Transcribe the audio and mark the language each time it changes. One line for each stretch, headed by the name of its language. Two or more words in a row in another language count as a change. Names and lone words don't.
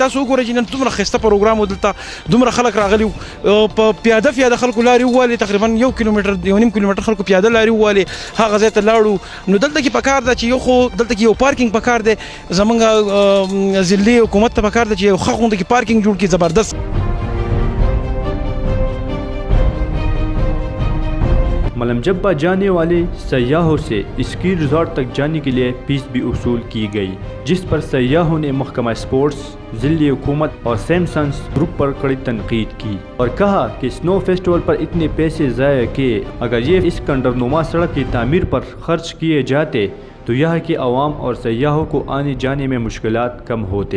Pashto: تاسو وګورئ چې نن دومره ښایسته پروګرام و دلته دومره خلک راغلي وو په پیاده خلکو لارې ووالې تقریبا 1 کیلومتر 1.5 کیلومتر خلکو پیاده لارې ووالې هغه ځای ته لاړو. نو دلته کې پکار ده چې یو خو دلته کې یو پارکینګ پکار دی زمونږ ضلعي حکومت ته پکار ده چې یو ښه غونډه کې پارکینګ جوړ کړي زبردست.
Urdu: ملم جبہ جانے والے سیاحوں سے
English: ski resort
Urdu: تک جانے کے لیے فیس بھی وصول کی گئی، جس پر سیاحوں نے محکمہ سپورٹس، ضلعی حکومت اور سیمسنگ گروپ پر کڑی تنقید کی اور کہا کہ
English: snow festival
Urdu: پر اتنے پیسے ضائع کیے، اگر یہ اس کھنڈرنما سڑک کی تعمیر پر خرچ کیے جاتے تو یہاں کے عوام اور سیاحوں کو آنے جانے میں مشکلات کم ہوتے.